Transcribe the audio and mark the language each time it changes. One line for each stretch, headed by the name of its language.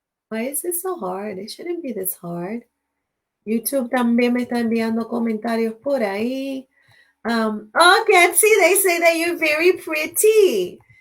English: It shouldn't be this hard.
Spanish: YouTube también me está enviando comentarios por ahí.
English: Ketsi, they say that you're very pretty.